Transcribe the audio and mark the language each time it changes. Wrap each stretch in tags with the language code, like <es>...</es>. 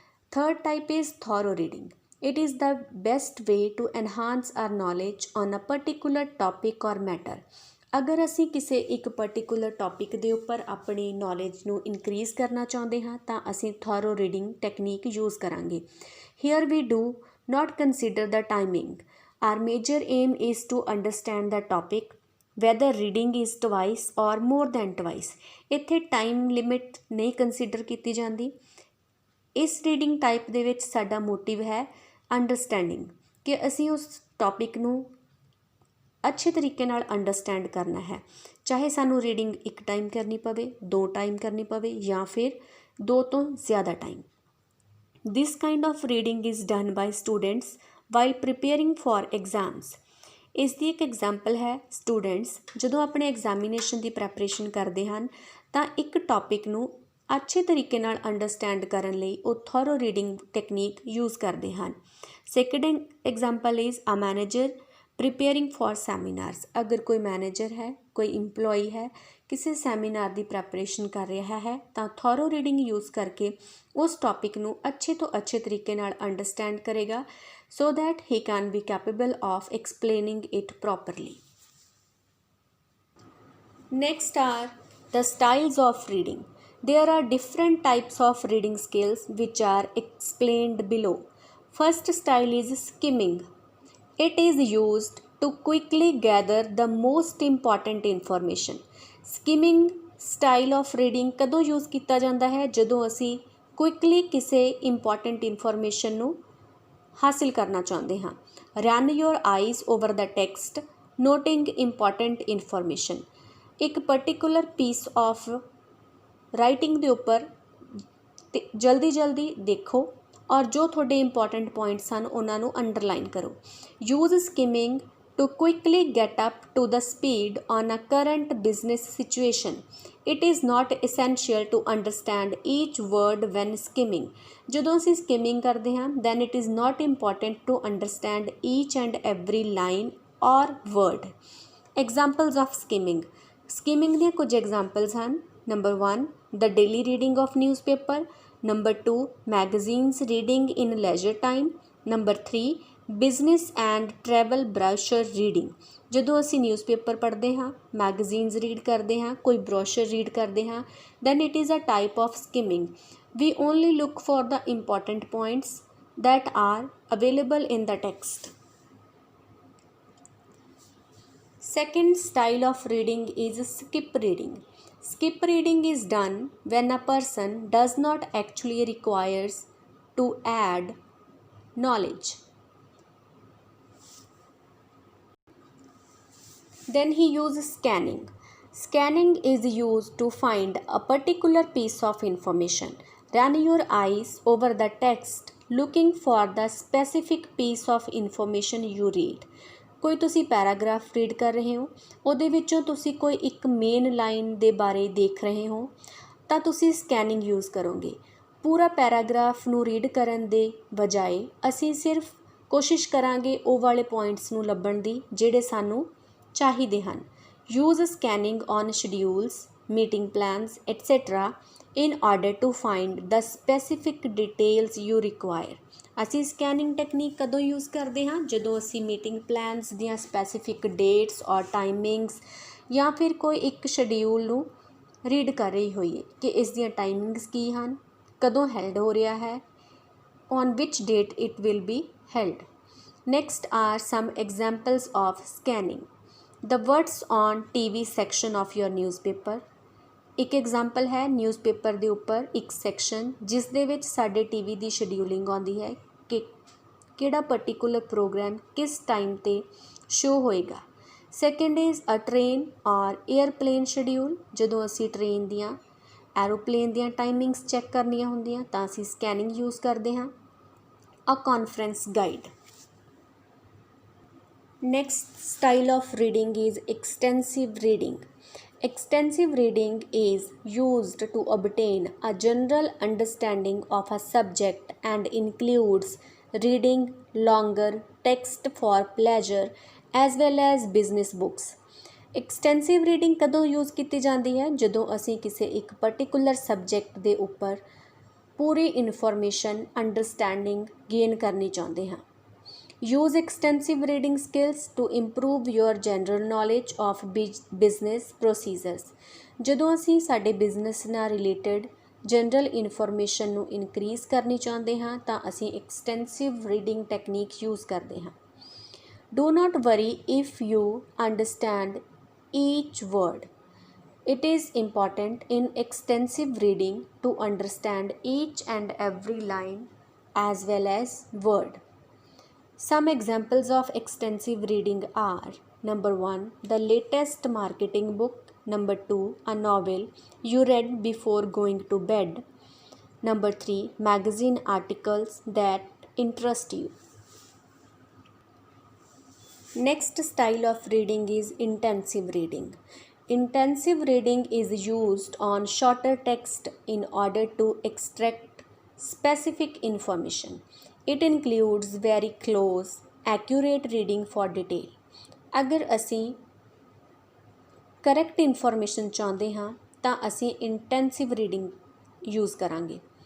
<en>Third type is thorough reading. It is the best way to enhance our knowledge on a particular topic or matter।</en> <pa>ਅਗਰ ਅਸੀਂ ਕਿਸੇ ਇੱਕ particular topic ਦੇ ਉੱਪਰ ਆਪਣੀ knowledge ਨੂੰ ਇਨਕਰੀਜ਼ ਕਰਨਾ ਚਾਹੁੰਦੇ ਹਾਂ ਤਾਂ ਅਸੀਂ ਥੋਰੋ ਰੀਡਿੰਗ ਟੈਕਨੀਕ ਯੂਜ਼ ਕਰਾਂਗੇ।</pa> <en>Here we do not consider the timing। Our major aim is to understand the topic whether reading is twice or more than twice।</en> <pa>ਇੱਥੇ ਟਾਈਮ ਲਿਮਿਟ ਨਹੀਂ consider ਕੀਤੀ ਜਾਂਦੀ। ਇਸ ਰੀਡਿੰਗ ਟਾਈਪ ਦੇ ਵਿੱਚ ਸਾਡਾ motive ਹੈ ਅੰਡਰਸਟੈਂਡਿੰਗ, ਕਿ ਅਸੀਂ ਉਸ ਟੌਪਿਕ ਨੂੰ ਅੱਛੇ ਤਰੀਕੇ ਨਾਲ ਅੰਡਰਸਟੈਂਡ ਕਰਨਾ ਹੈ, ਚਾਹੇ ਸਾਨੂੰ ਰੀਡਿੰਗ ਇੱਕ ਟਾਈਮ ਕਰਨੀ ਪਵੇ, 2 ਟਾਈਮ ਕਰਨੀ ਪਵੇ ਜਾਂ ਫਿਰ 2 ਤੋਂ ਜ਼ਿਆਦਾ time.</pa> <en>This kind of reading is done by students while preparing for exams।</en> <pa>ਇਸ ਦੀ ਇੱਕ ਐਗਜ਼ਾਮਪਲ ਹੈ ਸਟੂਡੈਂਟਸ ਜਦੋਂ ਆਪਣੇ ਐਗਜ਼ਾਮੀਨੇਸ਼ਨ ਦੀ ਪ੍ਰੈਪਰੇਸ਼ਨ ਕਰਦੇ ਹਨ ਤਾਂ ਇੱਕ ਟੌਪਿਕ ਨੂੰ ਅੱਛੇ ਤਰੀਕੇ ਨਾਲ ਅੰਡਰਸਟੈਂਡ ਕਰਨ ਲਈ ਉਹ ਥੋਰੋ ਰੀਡਿੰਗ ਟੈਕਨੀਕ ਯੂਜ਼ ਕਰਦੇ ਹਨ।</pa> <en>Second example is a manager preparing for seminars.</en> <pa>ਅਗਰ ਕੋਈ ਮੈਨੇਜਰ ਹੈ, ਕੋਈ ਇੰਪਲੋਈ ਹੈ, ਕਿਸੇ ਸੈਮੀਨਾਰ ਦੀ ਪ੍ਰੈਪਰੇਸ਼ਨ ਕਰ ਰਿਹਾ ਹੈ ਤਾਂ ਥੋਰੋ ਰੀਡਿੰਗ ਯੂਜ਼ ਕਰਕੇ ਉਸ ਟੌਪਿਕ ਨੂੰ ਅੱਛੇ ਤੋਂ ਅੱਛੇ ਤਰੀਕੇ ਨਾਲ ਅੰਡਰਸਟੈਂਡ ਕਰੇਗਾ</pa> <en>So that he can be capable of explaining it properly. Next are the styles of reading. There are different types of reading skills which are explained below. First style is skimming. It is used to quickly gather the most important information। Skimming style of reading</en> <pa>ਕਦੋਂ use ਕੀਤਾ ਜਾਂਦਾ ਹੈ? ਜਦੋਂ ਅਸੀਂ quickly ਕਿਸੇ important information ਨੂੰ ਹਾਸਿਲ ਕਰਨਾ ਚਾਹੁੰਦੇ ਹਾਂ।</pa> <en>Run your eyes over the text, noting important information।</en> <pa>ਇੱਕ ਪਰਟੀਕੂਲਰ ਪੀਸ ਆਫ ਰਾਈਟਿੰਗ ਦੇ ਉੱਪਰ ਜਲਦੀ ਦੇਖੋ ਔਰ ਜੋ ਤੁਹਾਡੇ ਇੰਪੋਰਟੈਂਟ ਪੁਆਇੰਟਸ ਹਨ ਉਹਨਾਂ ਨੂੰ ਅੰਡਰਲਾਈਨ ਕਰੋ।</pa> <en>Use skimming to quickly get up to the speed on a current business situation. It is not essential to understand each word when skimming.</en> <pa>ਜਦੋਂ ਅਸੀਂ skimming ਕਰਦੇ ਹਾਂ</pa> <en>then it is not important to understand each and every line or word. Examples of skimming.</en> <pa>Skimming ਦੀਆਂ ਕੁਝ examples ਹਨ.</pa> <en>Number 1, the daily reading of newspaper. Number 2, magazines reading in leisure time. Number 3, business and travel brochure reading.</en> <pa>ਜਦੋਂ ਅਸੀਂ newspaper ਪੜ੍ਹਦੇ ਹਾਂ, magazines read ਕਰਦੇ ਹਾਂ, ਕੋਈ ਬ੍ਰੋਸ਼ਰ ਰੀਡ ਕਰਦੇ ਹਾਂ,</pa> <en>Then it is a type of skimming. We only look for the important points that are available in the text. Second style of reading is skip reading. Skip reading is done when a person does not actually requires to add knowledge. Then he uses scanning. Scanning is used to find a particular piece of information. Run your eyes over the text looking for the specific piece of information you read.</en> <pa>ਕੋਈ ਤੁਸੀਂ paragraph read ਕਰ ਰਹੇ ਹੋ, ਉਹਦੇ ਵਿੱਚੋਂ ਤੁਸੀਂ ਕੋਈ ਇੱਕ ਮੇਨ ਲਾਈਨ ਦੇ ਬਾਰੇ ਦੇਖ ਰਹੇ ਹੋ ਤਾਂ ਤੁਸੀਂ ਸਕੈਨਿੰਗ ਯੂਜ਼ ਕਰੋਗੇ. ਪੂਰਾ ਪੈਰਾਗ੍ਰਾਫ ਨੂੰ ਰੀਡ ਕਰਨ ਦੇ ਬਜਾਏ ਅਸੀਂ ਸਿਰਫ ਕੋਸ਼ਿਸ਼ ਕਰਾਂਗੇ ਉਹ ਵਾਲੇ ਪੁਆਇੰਟਸ ਨੂੰ ਲੱਭਣ ਦੀ ਜਿਹੜੇ ਸਾਨੂੰ ਚਾਹੀਦੇ ਹਨ.</pa> <en>Use scanning on schedules, meeting plans, etc. in order to find the specific details you require.</en> <pa>ਅਸੀਂ ਸਕੈਨਿੰਗ ਟੈਕਨੀਕ ਕਦੋਂ ਯੂਜ਼ ਕਰਦੇ ਹਾਂ? ਜਦੋਂ ਅਸੀਂ ਮੀਟਿੰਗ ਪਲਾਨਸ ਦੀਆਂ ਸਪੈਸੀਫਿਕ ਡੇਟਸ ਔਰ ਟਾਈਮਿੰਗਸ ਜਾਂ ਫਿਰ ਕੋਈ ਇੱਕ ਸ਼ਡਿਊਲ ਨੂੰ ਰੀਡ ਕਰ ਰਹੀ ਹੋਈਏ ਕਿ ਇਸ ਦੀਆਂ ਟਾਈਮਿੰਗਸ ਕੀ ਹਨ, ਕਦੋਂ ਹੈਲਡ ਹੋ ਰਿਹਾ ਹੈ,</pa> <en>on which date it will be held. Next are some examples of scanning. The words on TV section of your newspaper.</en> <pa>ਇੱਕ ਐਗਜ਼ਾਮਪਲ ਹੈ ਨਿਊਜ਼ਪੇਪਰ ਦੇ ਉੱਪਰ ਇੱਕ ਸੈਕਸ਼ਨ ਜਿਸ ਦੇ ਵਿੱਚ ਸਾਡੇ TV ਦੀ ਸ਼ਡਿਊਲਿੰਗ ਆਉਂਦੀ ਹੈ ਕਿ ਕਿਹੜਾ ਪਰਟੀਕੂਲਰ ਪ੍ਰੋਗਰਾਮ ਕਿਸ ਟਾਈਮ 'ਤੇ ਸ਼ੋ ਹੋਏਗਾ.</pa> <en>Second is a train or airplane schedule.</en> <pa>ਜਦੋਂ ਅਸੀਂ ਟ੍ਰੇਨ ਦੀਆਂ ਐਰੋਪਲੇਨ ਦੀਆਂ ਟਾਈਮਿੰਗਸ ਚੈੱਕ ਕਰਨੀਆਂ ਹੁੰਦੀਆਂ ਤਾਂ ਅਸੀਂ ਸਕੈਨਿੰਗ ਯੂਜ਼ ਕਰਦੇ ਹਾਂ.</pa> <en>A conference guide. Next style of reading is extensive reading. Extensive reading is used to obtain a general understanding of a subject and includes reading longer text for pleasure as well as business books.</en> <pa>Extensive reading ਕਦੋਂ use ਕੀਤੀ ਜਾਂਦੀ ਹੈ? ਜਦੋਂ ਅਸੀਂ ਕਿਸੇ ਇੱਕ particular subject ਦੇ ਉੱਪਰ ਪੂਰੀ ਇਨਫੋਰਮੇਸ਼ਨ ਅੰਡਰਸਟੈਂਡਿੰਗ ਗੇਨ ਕਰਨੀ ਚਾਹੁੰਦੇ ਹਾਂ.</pa> <en>Use extensive reading skills to improve your general knowledge of business procedures.</en> <pa>ਜਦੋਂ ਅਸੀਂ ਸਾਡੇ ਬਿਜ਼ਨਸ ਨਾਲ ਰਿਲੇਟਡ ਜਨਰਲ ਇਨਫੋਰਮੇਸ਼ਨ ਨੂੰ ਇਨਕਰੀਜ਼ ਕਰਨੀ ਚਾਹੁੰਦੇ ਹਾਂ ਤਾਂ ਅਸੀਂ ਐਕਸਟੈਂਸਿਵ ਰੀਡਿੰਗ ਟੈਕਨੀਕ ਯੂਜ਼ ਕਰਦੇ ਹਾਂ.</pa> <en>Do not worry if you understand each word. It is important in extensive reading to understand each and every line as well as word. Some examples of extensive reading are: number 1, the latest marketing book. Number 2, a novel you read before going to bed. Number 3, magazine articles that interest you. Next style of reading is intensive reading. Intensive reading is used on shorter text in order to extract specific information. It includes very close, accurate reading for detail.</en> <pa>ਅਗਰ ਅਸੀਂ correct information ਚਾਹੁੰਦੇ ਹਾਂ ਤਾਂ ਅਸੀਂ intensive reading use ਕਰਾਂਗੇ.</pa>